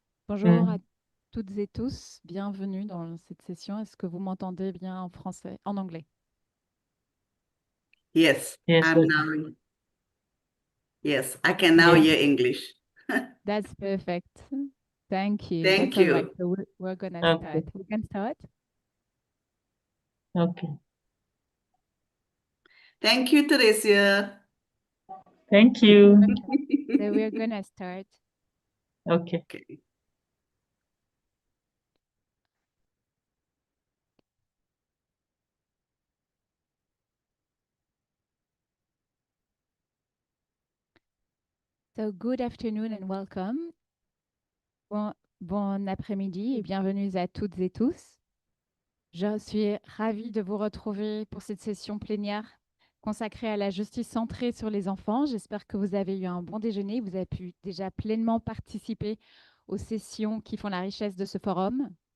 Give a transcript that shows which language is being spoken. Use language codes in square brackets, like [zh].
[fr] Bonjour à toutes et tous, bienvenue dans cette session. Est-ce que vous m'entendez bien en français, en anglais? [en] Yes, yes, yes, I can now hear English. That's perfect. Thank you. Thank That's you. all right. So we're gonna start. We can start. Okay. Thank you, Theresia. Thank you. So we're gonna start. Okay. So good afternoon and welcome. [fr] Bon après-midi et bienvenue à toutes et tous. Je suis ravie de vous retrouver pour cette session plénière consacrée à la justice centrée sur les enfants. J'espère que vous avez eu un bon déjeuner. Vous avez pu déjà pleinement participer aux sessions qui font la richesse de ce forum.